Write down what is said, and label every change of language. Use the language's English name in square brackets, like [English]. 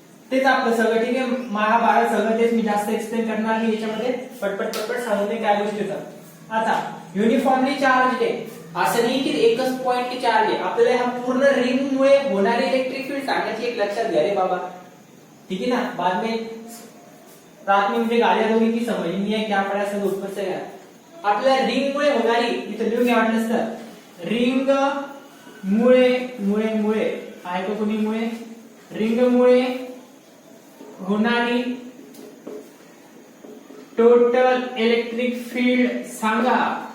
[Marathi] तेच आपलं सगळं ठीक आहे. महाभारत सगळं तेच, मी जास्त एक्सप्लेन करणार नाही याच्यामध्ये, पटपट सांगून दे काय गोष्टीचं. आता युनिफॉर्मली चार्ज आहे असं नाही की एकच पॉइंट चार्ज आहे. आपल्याला हा पूर्ण रिंग मुळे होणारी इलेक्ट्रिक फील्ड सांगायची. एक लक्षात घ्या रे बाबा, ठीक है ना. [Hindi] बाद में रात में मुझे गालियां दोगी की समझ नहीं है क्या पढ़ा सब ऊपर से. [Marathi] आपल्याला रिंग मुळे होणारी, इथं लिहून घ्या वाटलं तर रिंग मुळे मुळे मुळे आहे तो कोणी मुळे, रिंग मुळे होणारी टोटल इलेक्ट्रिक फील्ड सांगा.